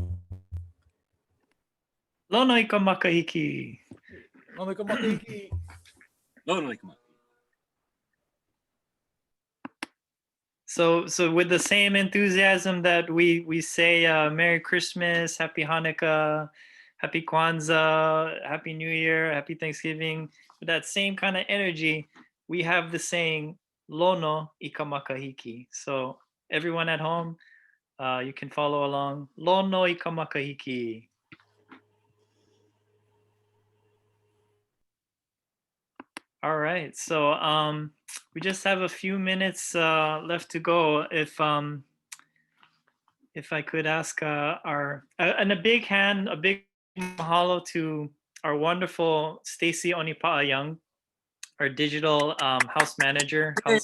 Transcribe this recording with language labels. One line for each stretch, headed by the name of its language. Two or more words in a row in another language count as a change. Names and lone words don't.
Hawaiian: Lono ika makahiki. Lono ika makahiki.
English: No, no, come on. So with the same enthusiasm that we say Merry Christmas, Happy Hanukkah, Happy Kwanzaa, Happy New Year, Happy Thanksgiving, with that same kind of energy, we have the saying
Hawaiian: Lono ika makahiki.
English: So everyone at home, you can follow along.
Hawaiian: Lono ika makahiki.
English: All right. So we just have a few minutes left to go. If if I could ask and a big mahalo to our wonderful Stacy Onipa'a Young, our digital house manager.